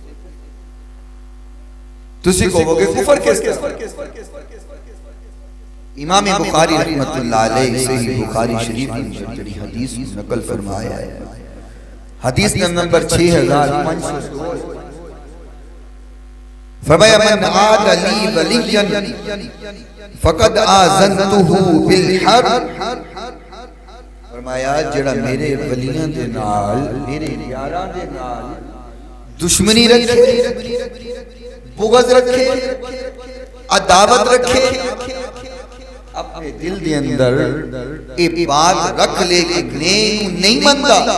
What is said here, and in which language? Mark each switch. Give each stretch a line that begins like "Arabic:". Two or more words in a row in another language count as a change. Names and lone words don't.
Punjabi: تسی کہوگے کفر کس کے?
Urdu: امام بخاری
Arabic: رحمۃ اللہ علیہ
Urdu: صحیح بخاری شریف میں بڑی حدیث نقل فرمایا ہے. حدیث نمبر 6502 فرمایا
Arabic: من عادى لي وليا فقد آذنته بالحرب.
Punjabi: فرمایا جیہڑا میرے ولیاں دے نال، میرے یاراں دے نال دشمنی رکھے، بغض رکھے، عداوت رکھے، اپنے دل دے اندر یہ بات رکھ لے کہ نہیں منندا.